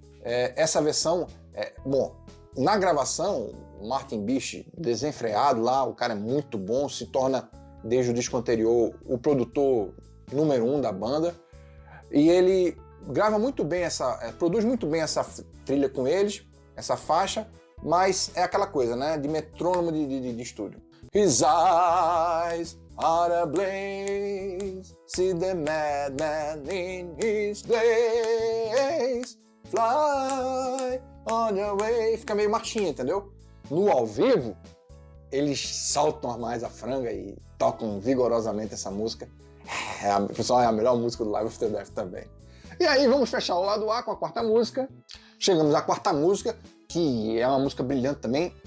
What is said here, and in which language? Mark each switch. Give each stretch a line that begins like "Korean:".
Portuguese: Essa versão, bom, na gravação, o Martin Bish, desenfreado lá, o cara é muito bom, se torna, desde o disco anterior, o produtor número 1 da banda, e ele grava muito bem produz muito bem essa trilha com eles, essa faixa, mas é aquela coisa, né, de metrônomo de estúdio.
English: His eyes are ablaze, see the madman in his place, fly on your way.
Portuguese: Fica meio marchinha, entendeu? No ao vivo, eles saltam mais a franga e tocam vigorosamente essa música. Pessoal, é a melhor música do Live After Death também. E aí vamos fechar o lado A com a quarta música. Chegamos à quarta música, que é uma música brilhante também.